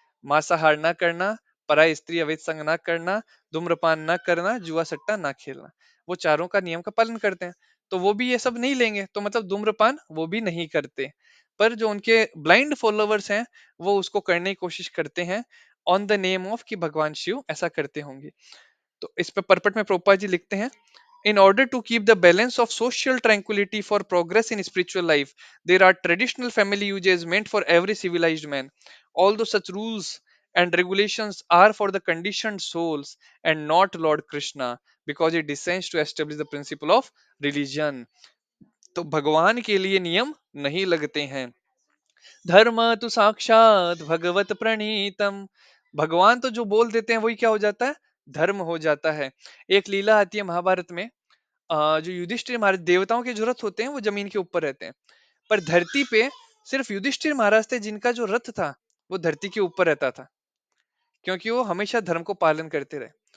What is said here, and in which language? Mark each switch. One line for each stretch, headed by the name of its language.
Hindi: मांसाहार ना करना, पराई स्त्री अवैध संग ना करना, धूम्रपान ना करना, जुआ सट्टा ना खेलना। वो चारों का नियम का पालन करते हैं। तो वो भी ये सब नहीं लेंगे, तो मतलब धूम्रपान वो भी नहीं करते। पर जो उनके ब्लाइंड फॉलोवर्स हैं, वो उसको करने की कोशिश करते हैं
English: on the name of
Hindi: कि भगवान शिव ऐसा करते होंगे। तो इस पे परपट में प्रोपा जी लिखते हैं,
English: in order to keep the balance of social tranquility for progress in spiritual life, there are traditional family usages meant for every civilized man. Although such rules and regulations are for the conditioned souls and not Lord Krishna, because it descends to establish the principle of religion.
Hindi: तो भगवान के लिए नियम नहीं लगते हैं।
Sanskrit: धर्म तो साक्षात भगवत प्रणीतम।
Hindi: भगवान तो जो बोल देते हैं वही क्या हो जाता है, धर्म हो जाता है। एक लीला आती है महाभारत में, जो युधिष्ठिर महाराज, देवताओं के जो रथ होते हैं वो जमीन के ऊपर रहते हैं, पर धरती पे सिर्फ युधिष्ठिर महाराज थे जिनका जो रथ था वो धरती के ऊपर रहता था, क्योंकि वो हमेशा धर्म को पालन करते रहे।